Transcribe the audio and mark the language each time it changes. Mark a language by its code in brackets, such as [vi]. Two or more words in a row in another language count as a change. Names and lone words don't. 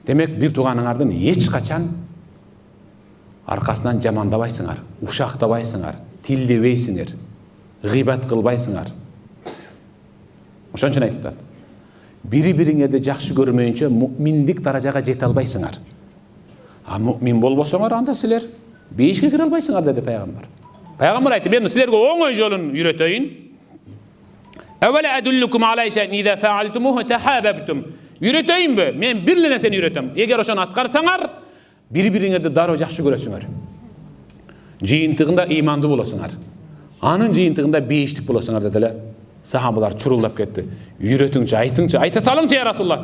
[ky] Демек бир тууганыңардын эч качан аркасынан жамандабайсыңар, ушактабайсыңар, тилдебейсиңер, гыйбат кылбайсыңар. Ошон үчүн айтып атат. Бири-бириңерди жакшы көрмөйүнчө мукминдик даражага жете албайсыңар. А мукмин болбосоңор анда силер бейишке кире албайсыңар деди пайгамбар. Пайгамбар айтты, мен силерге оңой жолун үйрөтөйүн. [ar] أولا أدلكم على شيء إذا فعلتموه تحاببتم. [ky] Үйрөтөйүнбү? Мен бир эле нерсени үйрөтөм. Эгер ошону аткарсаңар, бири-бириңерди дароо жакшы көрөсүңөр. Жыйынтыгында ыймандуу болосуңар. Анын жыйынтыгында бейиштик болосуңар деди эле. Сахабалар чурулдап кетти. Үйрөтүңчү, айтыңчы, айта салыңчы я Расулуллах.